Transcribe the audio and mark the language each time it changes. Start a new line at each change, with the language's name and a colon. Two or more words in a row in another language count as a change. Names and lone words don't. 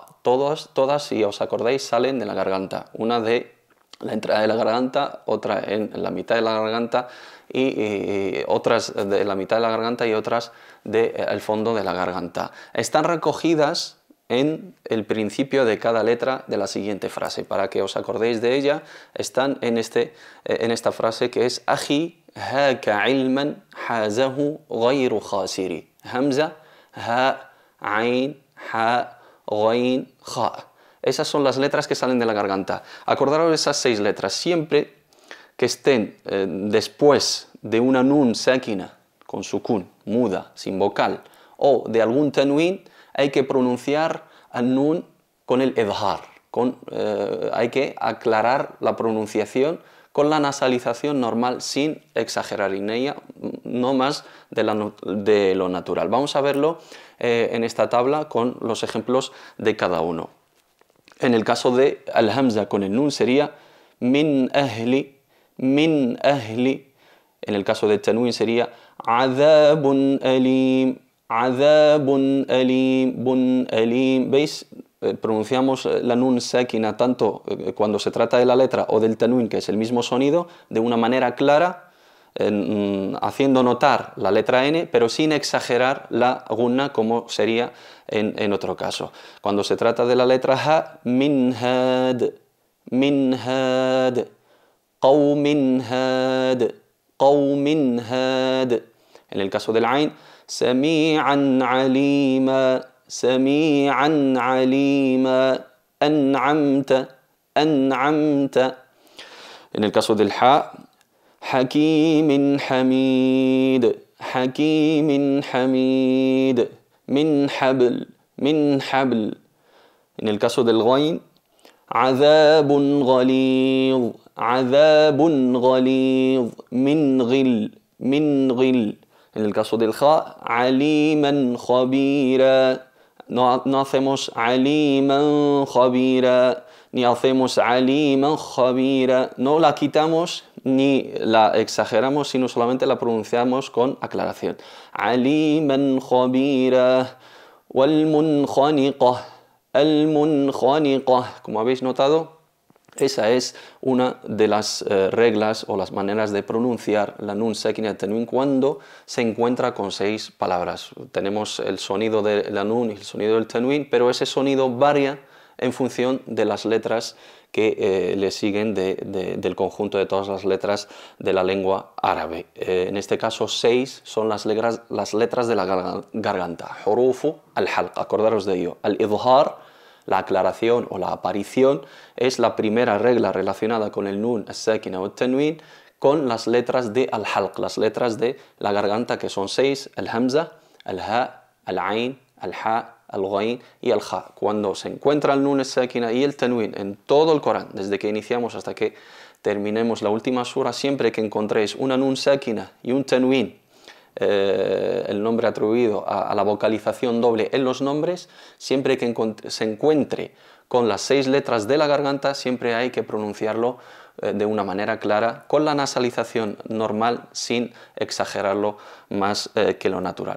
Spanish: Todas, si os acordáis, salen de la garganta. Una de la entrada de la garganta, otra en la mitad de la garganta y otras de la mitad de la garganta y otras del fondo de la garganta. Están recogidas en el principio de cada letra de la siguiente frase. Para que os acordéis de ella, están en esta frase que es
Arabic: أخي هاك علما حازه غير خاسر. همزة، هاء، عين، حاء، غين، خاء.
Spanish: Esas son las letras que salen de la garganta. Acordaros de esas 6 letras. Siempre que estén después de una nun sakina, con sukun, muda, sin vocal, o de algún tanwin, hay que pronunciar al nun con el idhar. Hay que aclarar la pronunciación con la nasalización normal, sin exagerar en ella, no más de lo natural. Vamos a verlo en esta tabla con los ejemplos de cada uno. En el caso de al-hamza con el nun sería
Arabic: من أهل، من أهل.
Spanish: En el caso de tanwin sería
Arabic: عذاب أليم، عذاب أليم، بٌ أليم.
Spanish: ¿Veis? Pronunciamos la nun sakina tanto cuando se trata de la letra o del tanwin, que es el mismo sonido, de una manera clara, haciendo notar la letra n, pero sin exagerar la gunna, como sería en otro caso. Cuando se trata de la letra ha,
Arabic: من هاد، من هاد، قوم هاد، قوم هاد.
Spanish: En el caso del ain,
Arabic: سميعا عليما، سميعا عليما، أنعمت، أنعمت.
Spanish: En el caso del ha,
Arabic: حكيم حميد حكيم حميد من حبل من حبل.
Spanish: En el caso del ghain,
Arabic: عذاب غليظ عذاب غليظ من غل من غل.
Spanish: En el caso del kha,
Arabic: عليما خبيرا.
Spanish: No hacemos
Arabic: عليما خبيرا
Spanish: ni hacemos
Arabic: عليما خبيرا.
Spanish: No la quitamos ni la exageramos, sino solamente la pronunciamos con aclaración.
Arabic: عليما خبيرا والمنخنقة، المنخنقة.
Spanish: Como habéis notado, esa es una de las reglas o las maneras de pronunciar la nun sakina tanwin cuando se encuentra con 6 palabras. Tenemos el sonido de la nun y el sonido del tanwin, pero ese sonido varía en función de las letras que le siguen del conjunto de todas las letras de la lengua árabe. En este caso 6 son las letras de la garganta.
Arabic: حروف الحلق,
Spanish: acordaros de ello. Al-idhar, la aclaración o la aparición, es la primera regla relacionada con el nun, as-sakina o at-tanwin, con las letras de al-halq, las letras de la garganta, que son 6,
Arabic: الهمزة، الهاء، العين، الحاء، الغين
Spanish: y al-ja. Cuando se encuentra el nun, as-sakina y el tanwin en todo el Corán, desde que iniciamos hasta que terminemos la última sura, siempre que encontréis una nun sakina y un tanwin, el nombre atribuido a la vocalización doble en los nombres, siempre que se encuentre con las 6 letras de la garganta, siempre hay que pronunciarlo de una manera clara, con la nasalización normal, sin exagerarlo más que lo natural.